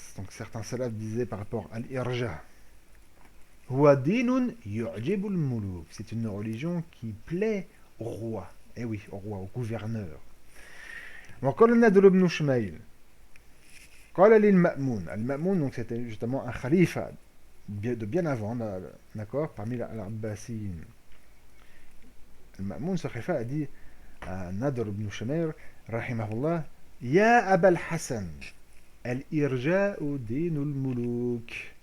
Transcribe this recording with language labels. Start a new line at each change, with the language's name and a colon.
French: Donc certains salafs disaient par rapport à l'irja,
Arabic: هو دين يعجب الملوك.
French: C'est une religion qui plaît au roi. Eh oui, au roi, au gouverneur.
Arabic: وقال النضر بن شميل قال للمأمون.
French: Al-Ma'moun, donc c'était justement un khalifa de bien avant, d'accord, parmi l'Abbasiyin. Al-Ma'moun, ce khalifa, a dit à Nadr ibn Shumayr, rahimahullah,
Arabic: Ya Abul Hassan, al-irja'u dinul muluk.